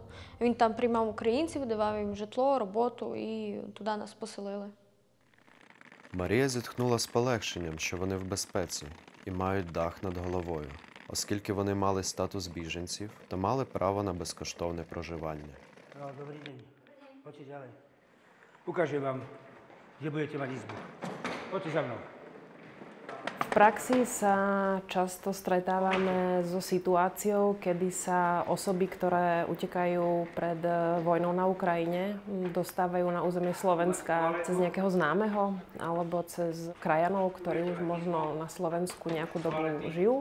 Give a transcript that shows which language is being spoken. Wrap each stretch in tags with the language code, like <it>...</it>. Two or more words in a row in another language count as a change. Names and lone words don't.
<uk>Він там приймав українців, давав їм житло, роботу і туди нас поселили. Марія зітхнула з полегшенням, що вони в безпеці і мають дах над головою. Оскільки вони мали статус біженців, то мали право на безкоштовне проживання. Добрий день.</uk> <pl>Chodźcie dalej.</pl> <sk>Ukážem vám, kde budete mať izbu. Poďte za mnou. V praxi sa často stretávame so situáciou, kedy sa osoby, ktoré utekajú pred vojnou na Ukrajine, dostávajú na územie Slovenska cez nejakého známeho alebo cez krajanov, ktorí už možno na Slovensku nejakú dobu žijú.</sk>